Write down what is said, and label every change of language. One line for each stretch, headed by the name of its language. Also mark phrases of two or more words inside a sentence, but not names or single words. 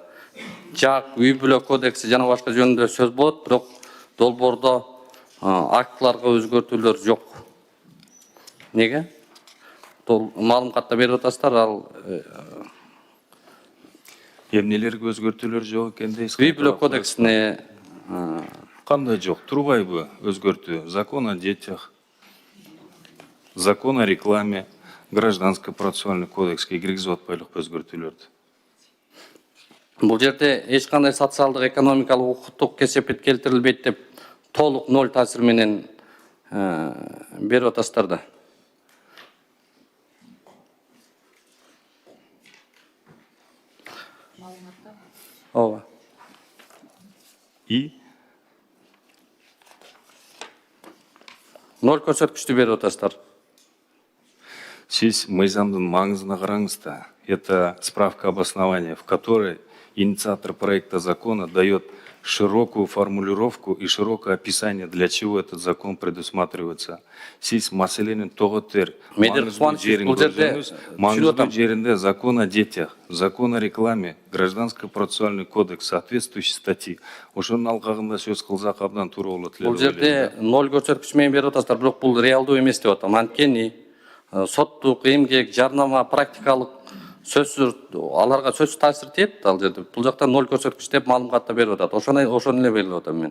Kyrgyz: Жак, үй бүлө кодекси жана башка жөнүндө сөз болот, бирок долбоордо актыларга өзгөртүүлөр жок. Неге? Маалыматта берип атасыздар, ал Эмнелерге өзгөртүүлөр жок экен дейсиз? үй бүлө кодексине Кандай жок? Турбайбы өзгөртүү?
Russian: Закон о детях, закон о рекламе, гражданско процессуальный
Kyrgyz: кодекске киргизип атпайлыкпы өзгөртүүлөрдү? бул жерде эч кандай социалдык, экономикалык, укуктук кесепет келтирилбейт деп толук ноль таасир менен берип атасыздар да. Ооба. И Ноль көрсөткүчтү берип атасыздар. сиз мыйзамдын маңызына караңыз да.
Russian: Это справка обоснования, в которой инициатор проекта закона дает широкую формулировку и широкое описание, для чего этот закон предусматривается.
Kyrgyz: Сиз маселенин тоготер, маңызды жеринде
Russian: закон о детях, закон о рекламе, гражданско-процессуальный кодекс, соответствующие статьи.
Kyrgyz: Ошонун алкагында сөз кылсак абдан туура болот эле. Бул жерде 0 көрсөткүч менен берип атасыздар, бирок бул реалдуу эмес деп атам. Анткени соттук, эмгек, жарнама, практикалык сөзсүз аларга сөзсүз таасир этет ал жерде. Бул жакта 0 көрсөткүч деп маалыматта берип атат. Ошону эле берип атам мен.